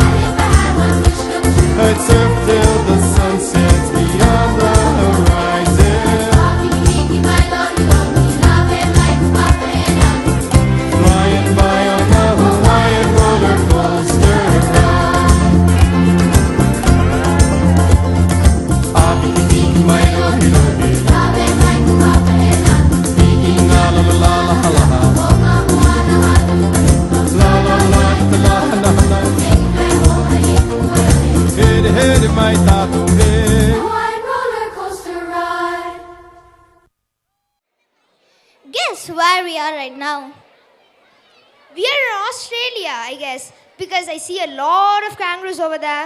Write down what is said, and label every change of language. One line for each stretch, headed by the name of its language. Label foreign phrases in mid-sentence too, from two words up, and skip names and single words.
English: I'd surf till the sun sets beyond the horizon, flying by on the Hawaiian roller coaster ride. Abiki mairo hirohi, iking na la la la la la la la la la la la. Hit my tattoo. Guess where we are right now? We are in Australia, I guess, because I see a lot of kangaroos over there.